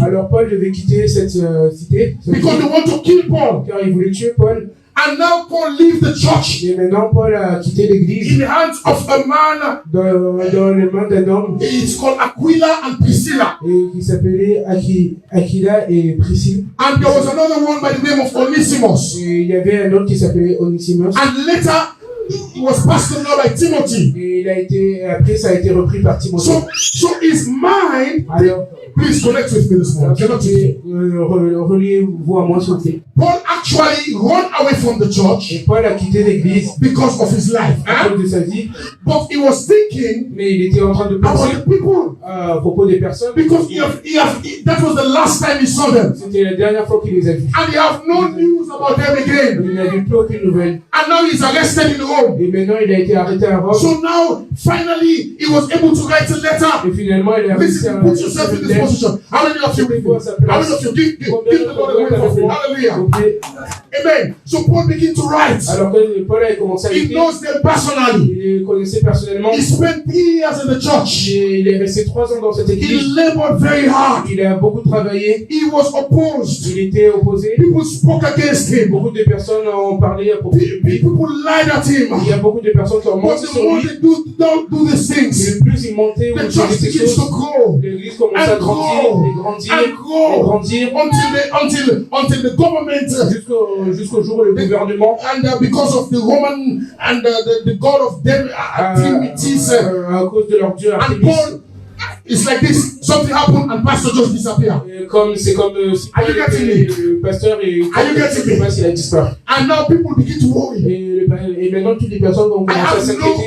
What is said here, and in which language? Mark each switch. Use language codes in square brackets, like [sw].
[fr] Alors Paul devait quitter cette cité [en] because they want to kill Paul. [fr] car il voulait tuer Paul. [en] And now Paul leaves the church [fr] Et maintenant Paul a quitté l'église [en] in the hands of a man. [fr] dans les mains d'un homme [en] It's called Aquila and Priscilla. [fr] et qui s'appelait Aquila et Priscille. [en] And there was another one by the name of Onesimus. [fr] Et il y avait un autre qui s'appelait Onesimus. [en] And later, he was passed over by Timothy. [fr] Et après ça a été repris par Timothée. [en] So his mind, [fr] Alors, [en] please connect with me this morning. Cannot you? [fr] reliez-vous à moi s'il vous plaît. [en] Paul actually ran away from the church [fr] Et Paul a quitté l'église [en] because of his life. [fr] à cause de sa vie, [en] But he was thinking [fr] mais il était en train de [en] about [fr] penser [en] the people. [fr] à propos des personnes. [en] Because that was the last time he saw them. [fr] C'était la dernière fois qu'il les a vus. [en] And he have no news about them again. [fr] Il n'avait plus aucune nouvelle. [en] And now he's arrested in Rome. [fr] Et maintenant, il a été arrêté à Rome. [en] So now, finally, he was able to write a letter. [fr] Et finalement, il a réussi à [en] Listen, put yourself in this position. How many of you with me? How many of you give the Lord a wave of hallelujah? Amen. So Paul began to write. [fr] Alors que Paul a commencé à [en] He [fr] écrire, [en] knows them personally. [fr] il les connaissait personnellement. [en] He spent 3 years in the church. [fr] Et il est resté 3 ans dans cette [en] He [fr] église. [en] labored very hard. [fr] Il a beaucoup travaillé. [en] He was opposed. [fr] Il était opposé. [en] People spoke against him. [fr] Beaucoup de personnes ont parlé à propos de lui. [en] People lied at him. [fr] Il y a beaucoup de personnes qui ont [en] But [fr] menti [en] the [fr] sur [en] more [fr] lui. [en] they don't do these [fr] Et [en] things, [fr] plus il montait ou [en] the [fr] il [en] church [fr] faisait ces [en] begins to [fr] choses, [en] grow [fr] l'église commence à grandir, et grandir, [en] until the government [fr] jusqu'au jour où le gouvernement, [en] and because of the Roman and the god of them Artemis [fr] à cause de leur dieu [en] and [fr] Artémis, [en] Paul It's like this. Something happened and pastor just disappeared. [fr] C'est comme si [en] Are you getting me? [fr] le pasteur et [en] Are you getting me? [fr] il a disparu. [en] And now people begin to worry. [fr] Et maintenant toutes les personnes vont commencer à s'inquiéter.